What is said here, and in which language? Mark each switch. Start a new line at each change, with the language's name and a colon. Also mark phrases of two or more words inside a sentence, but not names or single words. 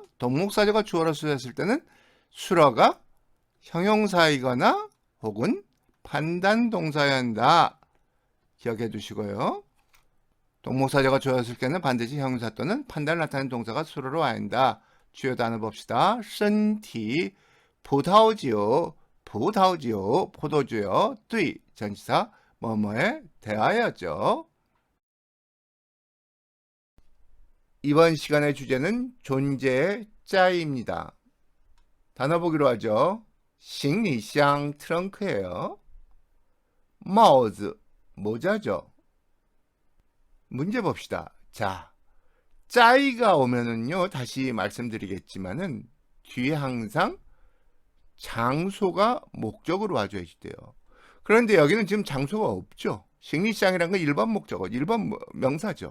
Korean: 동목사조가 주어로 쓰였을 때는 수로가 형용사이거나 혹은 판단 동사여야 한다. 기억해 두시고요. 동목사조가 주어였을 때는 반드시 형용사 또는 판단을 나타내는 동사가 수로로 와야 한다. 주요 단어 봅시다.
Chinese: 身体 葡萄酒 葡萄酒 포도주요.
Korean: 对 전치사 뭐뭐에 대하여죠. 이번 시간의 주제는 존재의 짜입니다. 단어 보기로 하죠. 行李箱 트렁크예요. 帽子 모자죠. 문제 봅시다. 자, 짜이가 오면은요, 다시 말씀드리겠지만은 뒤에 항상 장소가 목적으로 와줘야지 돼요. 그런데 여기는 지금 장소가 없죠. 식리시장이라는 건 일반 목적어, 일반 명사죠.